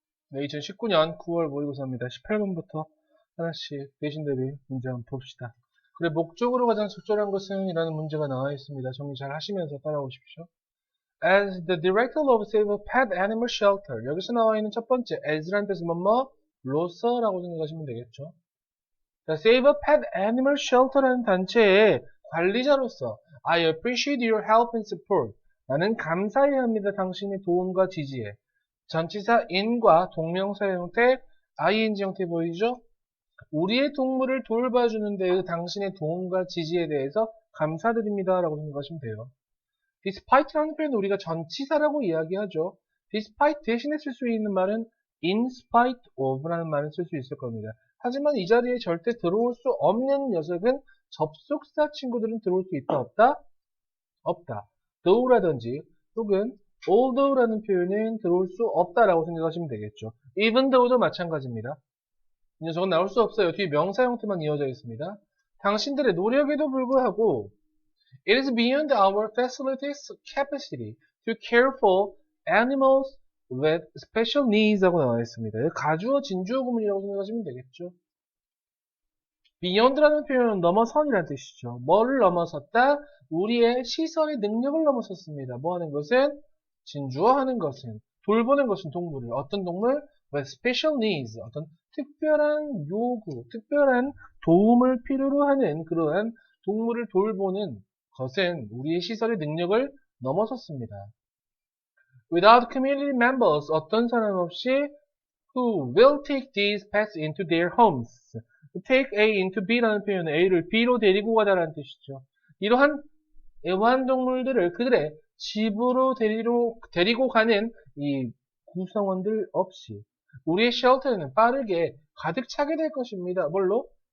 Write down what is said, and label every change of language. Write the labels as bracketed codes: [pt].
[ko] 네, 2019년 9월 모의고사입니다. 18번부터 하나씩 대신 대비 문제 한번 봅시다. 그래, 목적으로 가장 적절한 것은 이라는 문제가 나와 있습니다. 정리 잘 하시면서 따라오십시오. [en] As the director of Save a Pet Animal Shelter. [ko] 여기서 나와 있는 첫 번째, as라는 뜻은 로서라고 생각하시면 되겠죠. 자, Save a Pet Animal Shelter라는 단체의 관리자로서 [en] I appreciate your help and support. [ko] 나는 감사해야 합니다. 당신의 도움과 지지에. 전치사 in과 동명사 형태 ing 형태 보이죠? 우리의 동물을 돌봐주는 데의 당신의 도움과 지지에 대해서 감사드립니다 라고 생각하시면 돼요. despite라는 표현은 우리가 전치사라고 이야기하죠. despite 대신에 쓸 수 있는 말은 in spite of라는 말을 쓸 수 있을 겁니다. 하지만 이 자리에 절대 들어올 수 없는 녀석은 접속사 친구들은 들어올 수 있다 없다? 없다. though라든지 혹은 although라는 표현은 들어올 수 없다라고 생각하시면 되겠죠. even though도 마찬가지입니다. 이 녀석은 나올 수 없어요. 뒤에 명사 형태만 이어져 있습니다. 당신들의 노력에도 불구하고 [en] It is beyond our facilities capacity to care for animals with special needs [ko] 하고 나와 있습니다. 가주어 진주어 구문이라고 생각하시면 되겠죠. beyond라는 표현은 넘어선이라는 뜻이죠. 뭐를 넘어섰다? 우리의 시설의 능력을 넘어섰습니다. 뭐 하는 것은? 진주어 하는 것은, 돌보는 것은 동물을. 어떤 동물? [en] with special needs. [ko] 어떤 특별한 요구, 특별한 도움을 필요로 하는 그러한 동물을 돌보는 것은 우리의 시설의 능력을 넘어섰습니다. [en] Without community members, [ko] 어떤 사람 없이 [en] who will take these pets into their homes. [ko] take A into B라는 표현은 A를 B로 데리고 가다라는 뜻이죠. 이러한 애완동물들을 그들의 집으로 데리고 가는 이 구성원들 없이 우리의 쉘터에는 빠르게 가득 차게 될 것입니다. 뭘로?